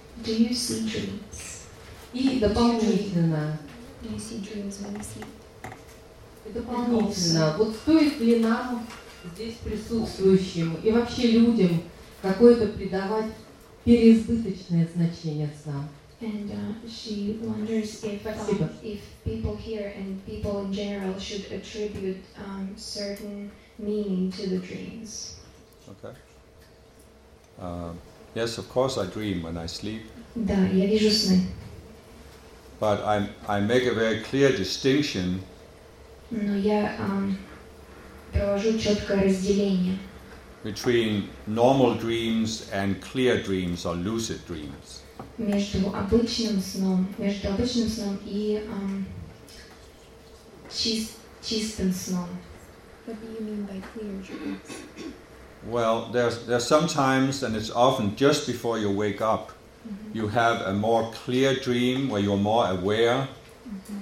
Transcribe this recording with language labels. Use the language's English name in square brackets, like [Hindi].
[English] Do you see dreams? [Russian] И дополнительно. [English] Do you see dreams when you sleep? [Russian] И дополнительно, вот стоит ли нам здесь присутствующим и вообще людям какое-то придавать переизбыточное значение снам? [English] And she wonders if people here and people in general should attribute certain meaning to the dreams. Okay. Yes, of course I dream when I sleep. [Russian] Да, я вижу сны. [English] But I make a very clear distinction. [Russian] Но я провожу четкое разделение. [English] Between normal dreams and clear dreams or lucid dreams. [Russian] Между обычным сном и чистым сном. [English] What do you mean by clear dreams? Well, there's sometimes, and it's often just before you wake up, mm-hmm. you have a more clear dream where you're more aware mm-hmm.